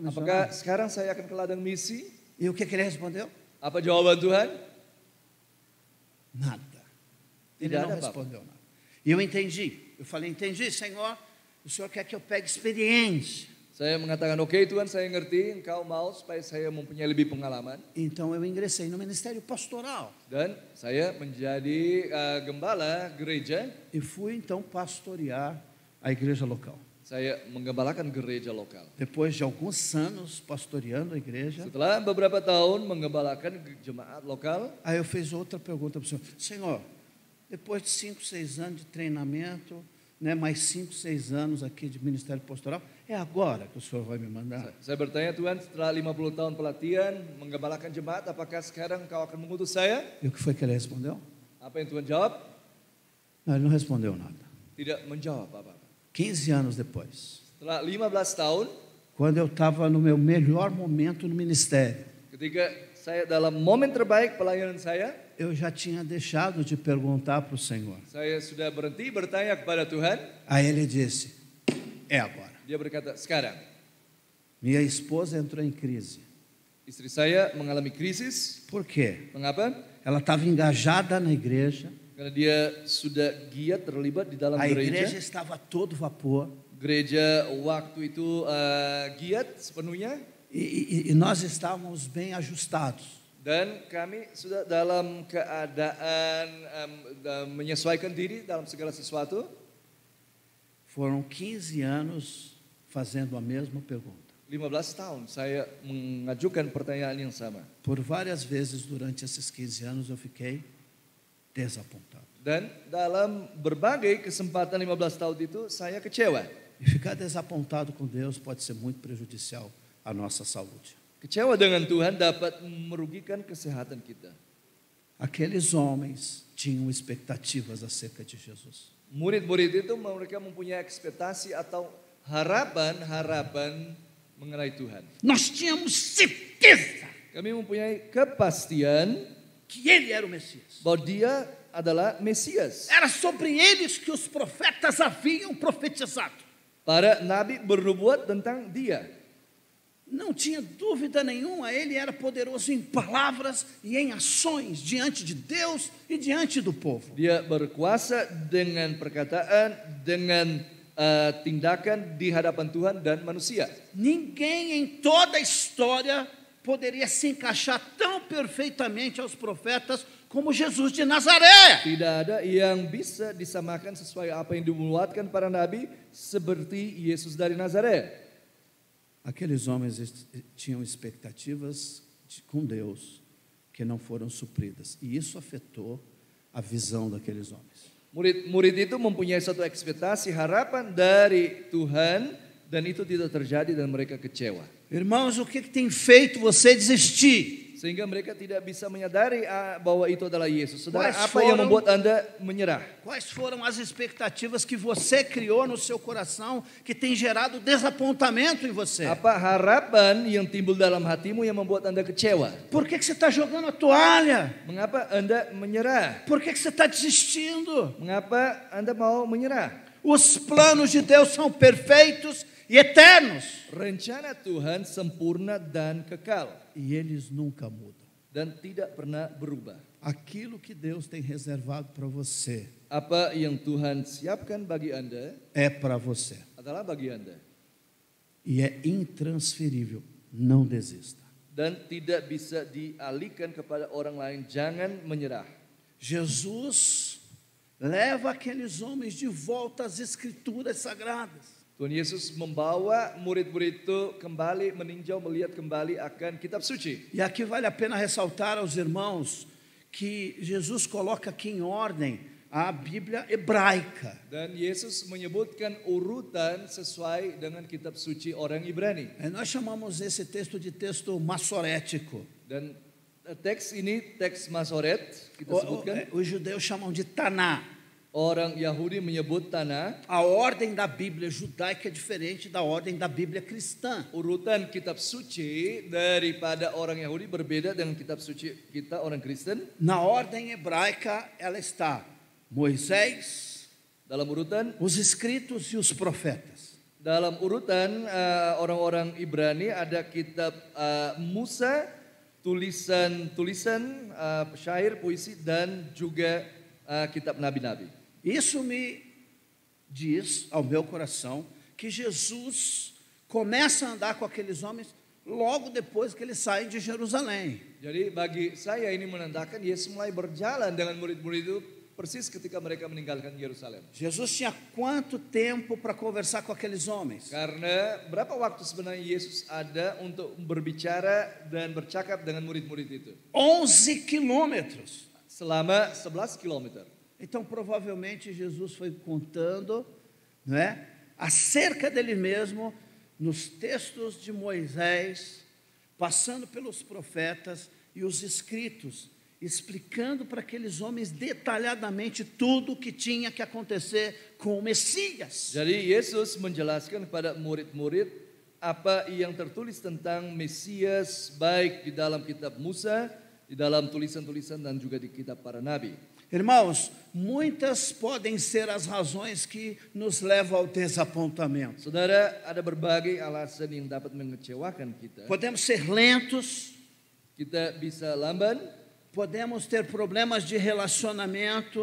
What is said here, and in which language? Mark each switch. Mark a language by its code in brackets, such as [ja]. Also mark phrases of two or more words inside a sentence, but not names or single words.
[id] Apakah [pt] missionário? [id] sekarang saya akan ke ladang misi? [pt] E o que Ele respondeu? [id] Apa jawaban Tuhan? [pt] Nada. Ele [id] Tidak [pt] não [id] ada apa-apa. [pt] respondeu nada. E eu entendi. Eu falei: entendi, Senhor. O Senhor quer que eu pegue experiência. [id] Saya mengatakan, oke Tuhan, saya ngerti, Engkau mau supaya saya mempunyai lebih pengalaman. [pt] Então eu ingressei no ministério pastoral [id] Dan saya menjadi gembala gereja. [pt] e fui então pastorear a igreja local. [id] Saya menggembalakan gereja lokal. [pt] Depois de alguns anos pastoreando a igreja, [id] Setelah beberapa tahun menggembalakan jemaat lokal, [pt] aí eu fiz outra pergunta para o Senhor: Senhor, Depois de 5, 6 anos de treinamento, né, mais 5, 6 anos aqui de ministério pastoral, é agora que o Senhor vai me mandar? [id] Saya bertanya, Tuhan, setelah 50 tahun pelatihan, menggembalakan jemaat, apakah sekarang Engkau akan mengutus saya? [pt] E o que foi que ele respondeu? [id] Apa yang Tuhan jawab? [pt] Não, ele não respondeu nada. [id] Tidak menjawab apa-apa. [pt] 15 anos depois, [id] Setelah 15 tahun, [pt] quando eu estava no meu melhor momento no ministério, [id] ketika saya dalam momen terbaik pelayanan saya [pt] eu já tinha deixado de perguntar para o Senhor. [id] sudah berhenti bertanya kepada Tuhan. [pt] Aí ele disse, é agora. [id] Dia berkata, sekarang. [pt] Minha esposa entrou em crise. [id] Istri saya mengalami krisis. [pt] Por quê? [id] Mengapa? [pt] Ela estava engajada na igreja, [id] Karena dia sudah giat terlibat di dalam [pt] a igreja [id] gereja. [pt] estava a todo vapor, [id] Gereja waktu itu giat sepenuhnya. [pt] e nós estávamos bem ajustados. [id] Dan kami sudah dalam keadaan menyesuaikan diri dalam segala sesuatu. [pt] Foram 15 anos fazendo a mesma pergunta. [id] 15 tahun saya mengajukan pertanyaan yang sama. [pt] Por várias vezes durante esses 15 anos eu fiquei desapontado. [id] Dan dalam berbagai kesempatan 15 tahun itu saya kecewa. [pt] E ficar desapontado com Deus pode ser muito prejudicial à nossa saúde. [id] Kecewa dengan Tuhan dapat merugikan kesehatan kita. [pt] Aqueles homens tinham expectativas acerca de Jesus. [id] Murid-murid itu mereka mempunyai ekspektasi atau harapan mengenai Tuhan. [pt] Nós tínhamos certeza [id] Kami mempunyai kepastian [pt] que ele era o Messias. [id] bahwa dia adalah Mesias. [pt] Era sobre eles que os profetas haviam profetizado. [id] Para nabi bernubuat tentang dia. [pt] Não tinha dúvida nenhuma, ele era poderoso em palavras e em ações diante de Deus e diante do povo. [id] Dia berkuasa dengan perkataan, dengan tindakan di hadapan Tuhan dan manusia. [pt] Ninguém em toda a história poderia se encaixar tão perfeitamente aos profetas como Jesus de Nazaré. [id] Tidak ada yang bisa disamakan sesuai apa yang dimuatkan para nabi seperti Yesus dari Nazaret. [pt] Aqueles homens tinham expectativas com Deus que não foram supridas. E isso afetou a visão daqueles homens. [id] Murid-murid itu mempunyai satu ekspektasi harapan dari Tuhan dan itu tidak terjadi dan mereka kecewa. [pt] Irmãos, o que tem feito você desistir? [id] Sehingga mereka tidak bisa menyadari bahwa itu adalah Yesus. Saudara, [pt] Quais [id] apa yang [pt] foram- [id] membuat Anda menyerah? [pt] Quais foram as expectativas que você criou no seu coração que tem gerado desapontamento em você? [id] Apa harapan yang timbul dalam hatimu yang membuat Anda kecewa? [pt] Por que você está jogando a toalha? [id] Mengapa Anda menyerah? [pt] Por que você está desistindo? [id] Mengapa Anda mau menyerah? [pt] Os planos de Deus são perfeitos e eternos. [id] Rencana Tuhan sempurna dan kekal [pt] E eles nunca mudam. [id] dan tidak pernah berubah. [pt] Aquilo que Deus tem reservado para você [id] Apa yang Tuhan siapkan bagi Anda [pt] é para você. [id] adalah bagi Anda [pt] E é intransferível. Não desista. [id] dan tidak bisa dialihkan kepada orang lain. Jangan menyerah. [pt] Jesus leva aqueles homens de volta às escrituras sagradas. [id] Tuhan Yesus membawa murid-murid itu kembali meninjau, melihat kembali akan kitab suci. [pt] E aqui vale a pena ressaltar aos irmãos que Jesus coloca aqui em ordem a Bíblia hebraica. [id] Dan Yesus menyebutkan urutan sesuai dengan kitab suci orang Ibrani. [pt] Nós chamamos esse texto de texto massorético. [id] Dan teks ini teks Masoret kita sebutkan. [pt] Os judeus chamam de Taná. [id] Orang Yahudi menyebut Tanah. [pt] A ordem da Bíblia judaica é diferente da ordem da Bíblia cristã. [id] Urutan kitab suci daripada orang Yahudi berbeda dengan kitab suci kita orang Kristen. [pt] Na ordem hebraica ela está Moisés, [id] Dalam urutan [pt] os escritos e os profetas. [id] dalam urutan orang-orang Ibrani ada kitab Musa, tulisan-tulisan, syair, puisi dan juga kitab nabi-nabi. [pt] Isso me diz ao meu coração que Jesus começa a andar com aqueles homens logo depois que eles saem de Jerusalém. [id] Jadi bagi saya ini menandakan Yesus mulai berjalan dengan murid-murid itu persis ketika mereka meninggalkan Yerusalem. [pt] Jesus tinha quanto tempo para conversar com aqueles homens? [id] Karena berapa waktu sebenarnya Yesus ada untuk berbicara dan bercakap dengan murid-murid itu? [pt] 11 quilômetros. [id] Selama 11 kilometer. [pt] Então, provavelmente, Jesus foi contando, não é, acerca dele mesmo, nos textos de Moisés, passando pelos profetas e os escritos, explicando para aqueles homens detalhadamente tudo o que tinha que acontecer com o Messias. [id] Jadi Yesus menjelaskan kepada murid-murid apa yang tertulis tentang Mesias, baik di dalam kitab Musa, di dalam tulisan-tulisan dan juga di kitab para nabi. [pt] Irmãos, muitas podem ser as razões que nos levam ao desapontamento. [id] Saudara, ada berbagai alasan yang dapat mengecewakan kita. [pt] Podemos ser lentos, [id] Kita bisa lamban, [pt] podemos ter problemas de relacionamento,